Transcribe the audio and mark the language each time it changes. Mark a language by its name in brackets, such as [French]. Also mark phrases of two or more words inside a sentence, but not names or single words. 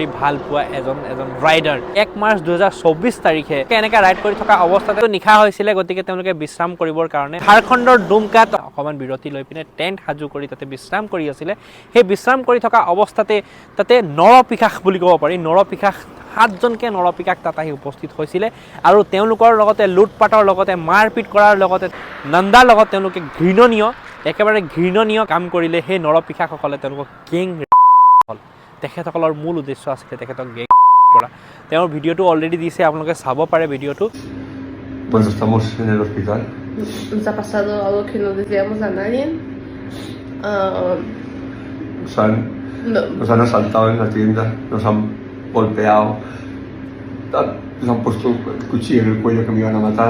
[Assamese] ভাল পোৱা এজন ৰাইডাৰ 1 মাৰ্চ 2024 তাৰিখে এনেকৈ ৰাইড কৰি থকা অৱস্থাতে নিশা হৈছিলে গতিকে তেওঁলোকে বিশ্ৰাম কৰিবৰ কাৰণে ঝাৰখণ্ডৰ ডুমকাত অকণমান বিৰতি লৈ পিনে টেণ্ট সাজু কৰি তাতে বিশ্ৰাম কৰি আছিলে সেই বিশ্ৰাম কৰি থকা অৱস্থাতে তাতে নৰপিশাক বুলি ক'ব পাৰি নৰপিশাক 7জনকে নৰপিশাক তাত আহি উপস্থিত হৈছিলে আৰু তেওঁলোকৰ লগতে লুটপাটৰ লগতে মাৰপিট কৰাৰ লগতে নন্দাৰ লগত তেওঁলোকে একেবাৰে ঘৃণনীয় কাম কৰিলে সেই নৰপিশাকসকলে তেওঁলোকক গেং হ'ল তেখেতসকলৰ মূল উদ্দেশ্য আছিলে তেখেতক গেং কৰা তেওঁৰ ভিডিঅ'টো অলৰেডি দিছে আপোনালোকে চাব পাৰে ভিডিঅ'টো [Spanish] Pues estamos en el hospital. nos ha pasado algo que no deseamos a nadie. Nos han asaltado en la tienda, nos han golpeado, nos han puesto el cuchillo en el cuello que me iban a matar.